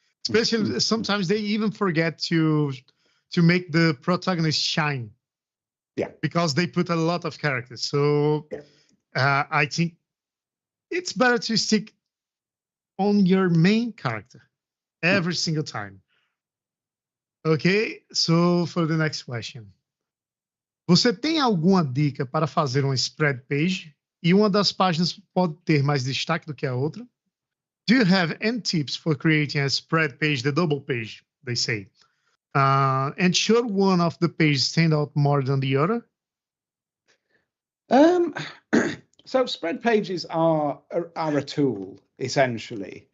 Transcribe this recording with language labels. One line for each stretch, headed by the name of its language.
English: Especially sometimes they even forget to make the protagonist shine. Yeah. Because they put a lot of characters. So I think it's better to stick on your main character every single time. Okay, so for the next question.
Portuguese: Você tem alguma dica para fazer uma spread page e uma das páginas pode ter mais destaque do que a outra?
English: Do you have any tips for creating a spread page, the double page, they say? And should one of the pages stand out more than the other? So spread pages are a tool, essentially.